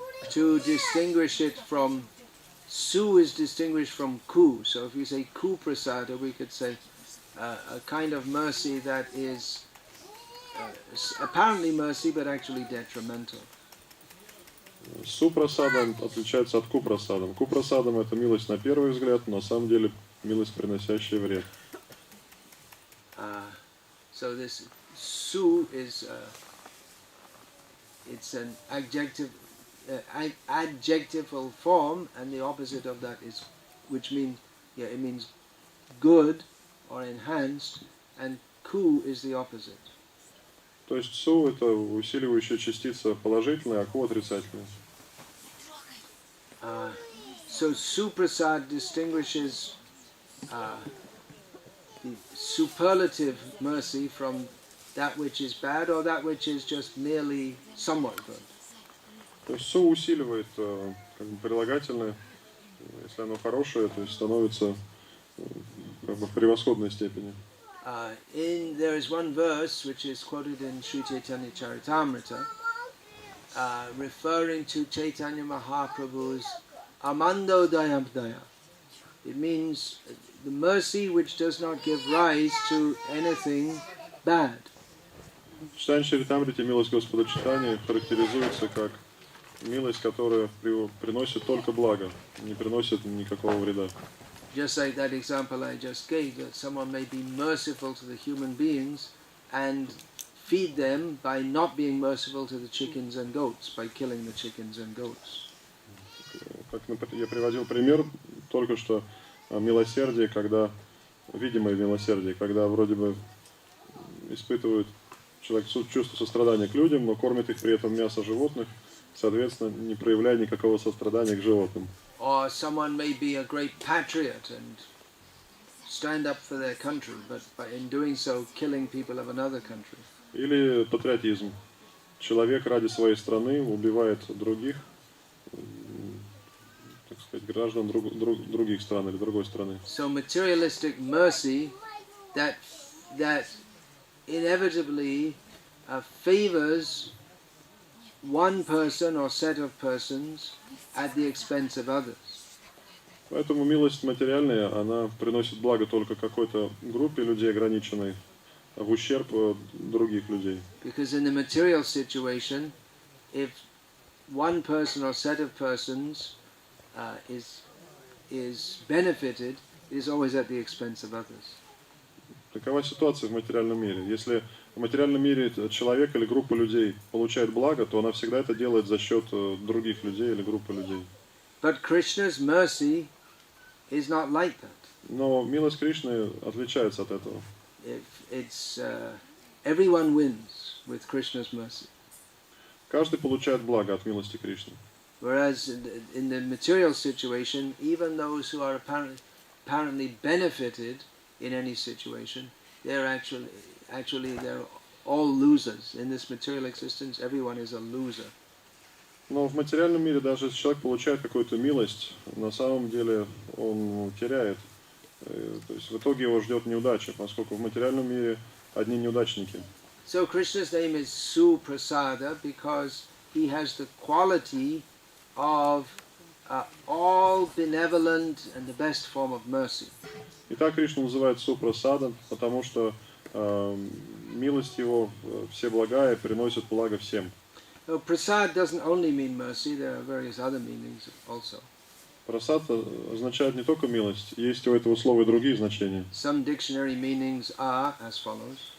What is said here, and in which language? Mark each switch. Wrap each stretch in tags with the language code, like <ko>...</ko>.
<en>To distinguish it from Su is distinguished from Ku. So if you say Ku Prasada, we could say a kind of mercy that is apparently mercy but actually detrimental.</en> <ru>Супрасадом отличается от купрасадом. Купрасадом это милость на первый взгляд, но на самом деле милость, приносящая вред.</ru> <en>So this Su is it's an adjectival form, and the opposite of that is, which means, it means good or enhanced, and ku is the opposite.</en> <ru>То есть су это усиливающая частица положительная, а ку отрицательная.</ru> <en>So Suprasad distinguishes the superlative mercy from that which is bad or that which is just merely somewhat good.</en> <ru>То есть су усиливает как бы прилагательное, если оно хорошее, то есть становится как бы в превосходной степени.</ru> <en>There is one verse which is quoted in Sri Chaitanya Charitamrita, referring to Chaitanya Mahaprabhu's Amando Dayamdaya. It means the mercy which does not give rise to anything bad.</en> <ru>В Читании Чаритамрите милость Господа Читания характеризуется как милость, которая приносит только благо, не приносит никакого вреда.</ru> <en>Just like that example I just gave, that someone may be merciful to the human beings and feed them by not being merciful to the chickens and goats, by killing the chickens and goats.</en> <ru>Как я приводил пример только что милосердие, когда видимое милосердие, когда вроде бы испытывает человек чувство сострадания к людям, но кормит их при этом мясо животных, соответственно, не проявляя никакого сострадания к животным.</ru> <en>Or someone may be a great patriot and stand up for their country, but in doing so killing people of another country.</en> <ru>Или патриотизм. Человек ради своей страны убивает других, так сказать, граждан других стран или другой страны.</ru> <en>So materialistic mercy that inevitably favors one person or set of persons at the expense of others.</en> <ru>Поэтому милость материальная, она приносит благо только какой-то группе людей ограниченной, в ущерб других людей.</ru> <en>Because in the material situation, if one person or set of persons is benefited, it is always at the expense of others.</en> <ru>Такова ситуация в материальном мире. Если в материальном мире человек или группа людей получает благо, то она всегда это делает за счет других людей или группы людей.</ru> <en>But Krishna's mercy is not like that.</en> <ru>Но милость Кришны отличается от этого.</ru> <en>It's everyone wins with Krishna's mercy.</en> <ru>Каждый получает благо от милости Кришны.</ru> <en>Whereas in the material situation, even those who are apparently benefited in any situation, they're actually they're all losers. In this material existence, everyone is a loser.</en> <ru>Но в материальном мире даже если человек получает какую-то милость, на самом деле он теряет. То есть в итоге его ждет неудача, поскольку в материальном мире одни неудачники.</ru> <en>So Krishna's name is Suprasada because he has the quality of all benevolent and the best form of mercy.</en> <ru>Итак, Кришну называют Супрасадом, потому что милость его все благая приносит благо всем.</ru> <en>So prasad doesn't only mean mercy, there are various other meanings also.</en> <ru>Прасад означает не только милость, есть у этого слова и другие значения.</ru> <en>Some dictionary meanings are as follows.</en>